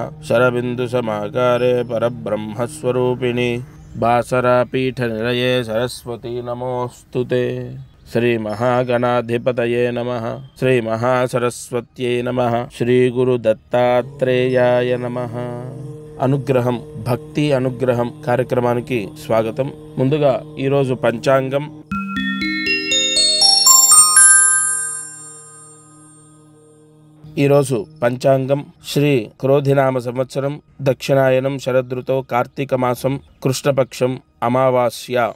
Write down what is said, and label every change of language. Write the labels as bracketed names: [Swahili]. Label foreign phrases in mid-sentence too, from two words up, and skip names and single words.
[Sanskrit] शरबिन्दुसमाकारे परब्रह्मस्वरूपिणी बासरापीठनिलये सरस्वती नमोऽस्तुते। श्री महागणाधिपतये नमः। श्री महासरस्वत्यै नमः। श्री गुरुदत्तात्रेयाय नमः। [Telugu] అనుగ్రహం భక్తి అనుగ్రహం కార్యక్రమానికి స్వాగతం। ముందుగా ఈరోజు పంచాంగం ఈరోజు పంచాంగం శ్రీ క్రోధినామ సంవత్సరం దక్షిణాయనం శరదృతో కార్తీక మాసం కృష్ణపక్షం అమావాస్య।